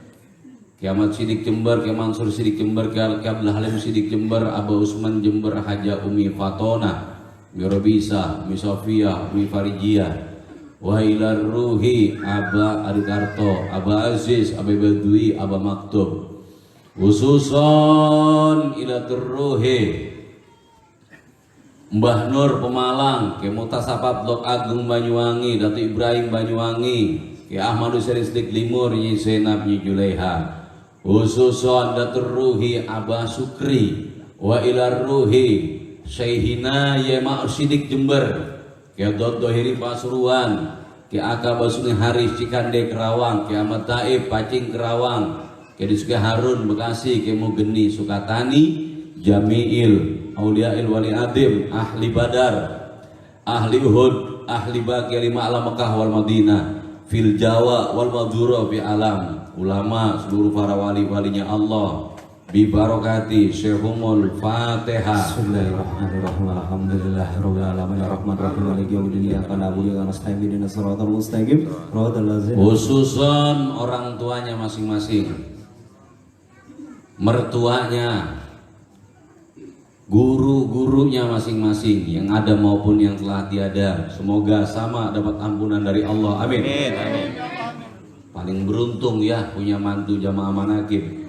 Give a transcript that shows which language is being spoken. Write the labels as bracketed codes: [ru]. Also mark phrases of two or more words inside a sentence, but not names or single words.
[ar] Ki Ahmad Sidik Jember Ki Mansur Sidik Jember Ki Abdul Halim Sidik Jember Abu Usman Jember Haja Umi Fatona Mirobisa, Umi Sofia, Umi Farijia وإلى روح Aba Adikarto, Aba Aziz, Aba Badui, Aba Maktub خصوصا إلى روح Mbah Nur Pemalang, Ki Mutasapat Blok Agung Banyuwangi, Datu Ibrahim Banyuwangi, Ki Ahmadu Syarif Sidik Limur, Nyi Zainab Nyi Juleha خصوصا ذات روح Aba Sukri وإلى روح شيخنا Ye Ma'ruf Sidik Jember Ki Abdul Dohiri Pasuruan Ki Aka Basuni Haris Cikande Kerawang Ki Ahmad Taib Pacing Kerawang Ki Disuke Harun Bekasi Ki Mugeni Sukatani جميع الأولياء الولي العظيم أهل بدر أهل أحد أهل البقيع Lima Alam Mekah والمدينة في جاوا ومادورا في عالم العلماء [id] seluruh para wali-walinya Allah [ar] ببركة شيخهم الفاتحة. بسم الله الرحمن الرحيم. الحمد لله رب العالمين الرحمن الرحيم مالك يوم الدين إياك نعبد وإياك نستعين اهدنا الصراط المستقيم صراط الذين. [id] Khususan orang tuanya masing-masing, mertuanya, guru-gurunya masing-masing yang ada maupun yang telah tiada, semoga sama dapat ampunan dari Allah. Amin. Paling beruntung ya punya mantu jamaah manakib.